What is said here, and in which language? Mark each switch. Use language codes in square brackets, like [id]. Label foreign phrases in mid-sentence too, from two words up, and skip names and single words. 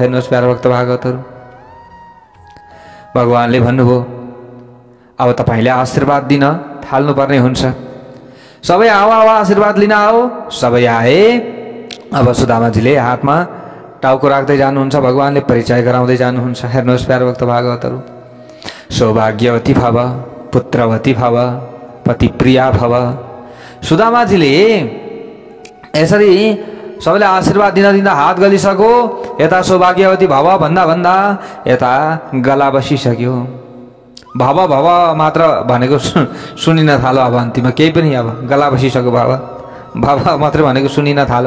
[ne] हेर्नुहोस् प्यार भक्त भागवतहरू, भगवानले भन्नुभयो, अब तपाईँले आशीर्वाद दिन थाल्नुपर्ने हुन्छ। सबै आओ आओ आशीर्वाद लिन आओ। सबै आए। अब सुदामाजीले हातमा टाउको राख्दै जानुहुन्छ, भगवानले परिचय गराउँदै जानुहुन्छ। हेर्नुहोस् प्यार भक्त भागवतहरू, [sa] सौभाग्यवती भव, पुत्रवती भव, पतिप्रिया भव। [ne] सुदामाजीले यसरी सबैले आशीर्वाद दिँदा दिँदा हात गलिसक्यो, यता [sa] सौभाग्यवती भव [ne] भन्दा भन्दा यता गला बसिसक्यो। [sa] भव भव [ne] मात्र भनेको सुनिन थाल्यो। अब अन्तिममा केही पनि अब गला बसिसक्यो, [sa] भव भव [ne] मात्रै भनेको सुनिन थाल्यो।